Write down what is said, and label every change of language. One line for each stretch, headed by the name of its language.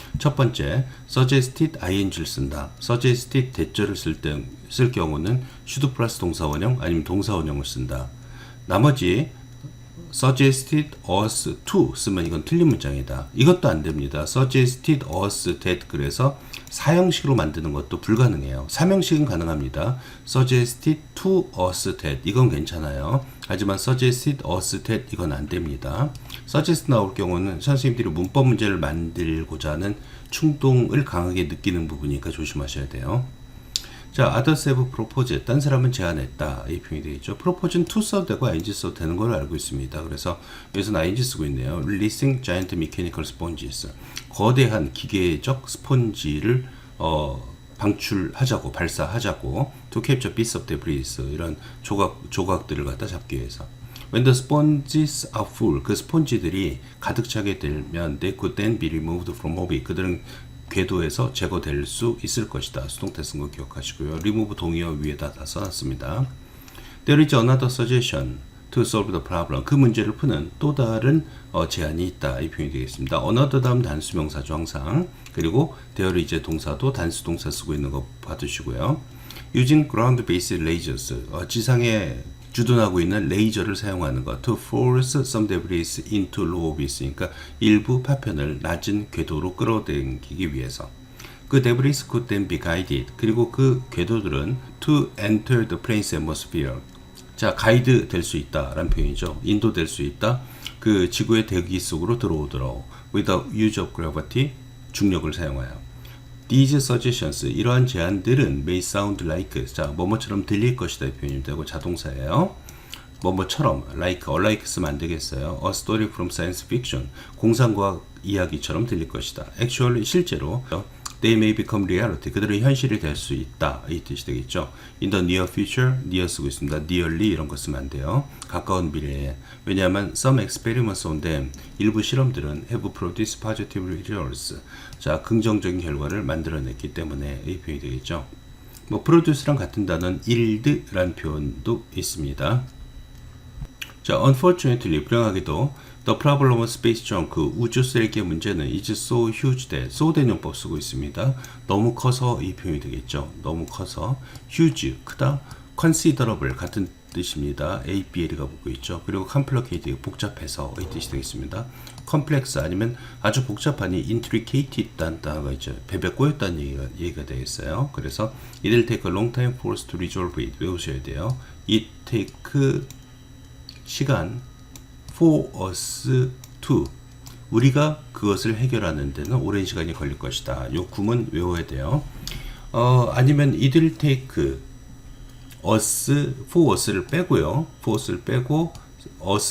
Korean: 첫 번째, suggested ing를 쓴다. suggested 대절을 쓸 경우는 should 플러스 동사 원형 아니면 동사 원형을 쓴다. 나머지
English: suggested us to
Korean: 쓰면 이건 틀린 문장이다. 이것도 안 됩니다.
English: suggested us that
Korean: 그래서 사형식으로 만드는 것도 불가능해요. 삼형식은 가능합니다.
English: suggested to us that
Korean: 이건 괜찮아요. 하지만
English: suggested us that
Korean: 이건 안 됩니다. suggest 나올 경우는 선생님들이 문법 문제를 만들고자 하는 충동을 강하게 느끼는 부분이니까 조심하셔야 돼요. 자,
English: others have proposed.
Korean: 딴 사람은 제안했다. 이 표현이 되겠죠. propose는 to 써도 되고 ing 써도 되는 걸로 알고 있습니다. 그래서 여기서는 ing 쓰고 있네요.
English: releasing giant mechanical sponges.
Korean: 거대한 기계적 스폰지를 방출하자고, 발사하자고.
English: to capture bits of debris.
Korean: 이런 조각들을 갖다 잡기 위해서.
English: When the sponges are full.
Korean: 그 스폰지들이 가득 차게 되면
English: they could then be removed from orbit.
Korean: 그들은 궤도에서 제거될 수 있을 것이다. 수동태 쓴 거 기억하시고요. remove 동의어 위에다 다 써놨습니다.
English: There is another suggestion to solve the problem.
Korean: 그 문제를 푸는 또 다른 제안이 있다. 이 표현이 되겠습니다. another 다음 단수명사죠 항상. 그리고 there 이제 동사도 단수 동사 쓰고 있는 거 봐두시고요.
English: using ground-based lasers.
Korean: 지상에 주둔하고 있는 레이저를 사용하는 것.
English: to force some debris into low orbit.
Korean: 그러니까 일부 파편을 낮은 궤도로 끌어당기기 위해서.
English: 그 debris could then be guided.
Korean: 그리고 그 궤도들은
English: to enter the planet's atmosphere.
Korean: 자, 가이드 될 수 있다라는 표현이죠. 인도될 수 있다. 그 지구의 대기 속으로 들어오도록.
English: without use of gravity.
Korean: 중력을 사용하여.
English: These suggestions,
Korean: 이러한 제안들은
English: may sound like,
Korean: 자, 뭐뭐처럼 들릴 것이다 이 표현이 되고 자동사예요. 뭐뭐처럼, like 쓰면 안 되겠어요.
English: A story from science fiction,
Korean: 공상과학 이야기처럼 들릴 것이다. Actually, 실제로,
English: they may become reality,
Korean: 그들은 현실이 될 수 있다 이 뜻이 되겠죠.
English: In the near future, near
Korean: 쓰고 있습니다. nearly 이런 거 쓰면 안 돼요. 가까운 미래에.
English: 왜냐하면 some experiments on them,
Korean: 일부 실험들은
English: have produced positive results.
Korean: 자, 긍정적인 결과를 만들어냈기 때문에 이 표현이 되겠죠. 뭐 produce랑 같은 단어는 yield라는 표현도 있습니다.
English: 자, unfortunately,
Korean: 불행하게도
English: the problem of space junk,
Korean: 그 우주 쓰레기의 문제는
English: is so huge that, so
Korean: 대용법 쓰고 있습니다. 너무 커서 이 표현이 되겠죠. 너무 커서 huge, 크다, considerable 같은 뜻입니다. ABL이가 붙고 있죠. 그리고 complicated, 복잡해서 이 뜻이 되겠습니다. complex 아니면 아주 복잡하니 intricated다는 단어가 있죠. 베베 꼬였다는 얘기가 되겠어요.
English: 그래서 it will take a long time for us to resolve it.
Korean: 외우셔야 돼요.
English: it take
Korean: 시간
English: for us to,
Korean: 우리가 그것을 해결하는 데는 오랜 시간이 걸릴 것이다. 요 구문 외워야 돼요. 아니면
English: it will take us,
Korean: for us를 빼고요. for us를 빼고 us를 여기다가 집어넣어도 괜찮습니다.
English: it will take us